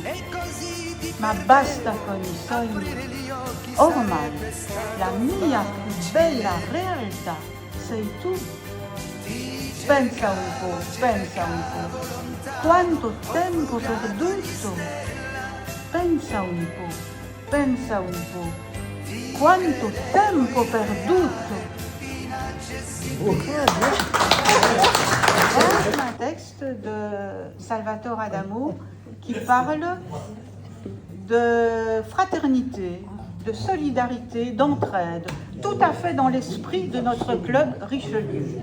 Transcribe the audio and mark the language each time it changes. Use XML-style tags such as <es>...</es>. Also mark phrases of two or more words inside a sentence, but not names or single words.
<it>Ma basta con i sogni, ormai la mia più bella realtà sei tu. Pensa un po', quanto tempo perduto. Pensa un po', quanto tempo perduto.</it> <fr>C'est un texte de Salvatore Adamo qui parle de fraternité, de solidarité, d'entraide, tout à fait dans l'esprit de notre club Richelieu.</fr>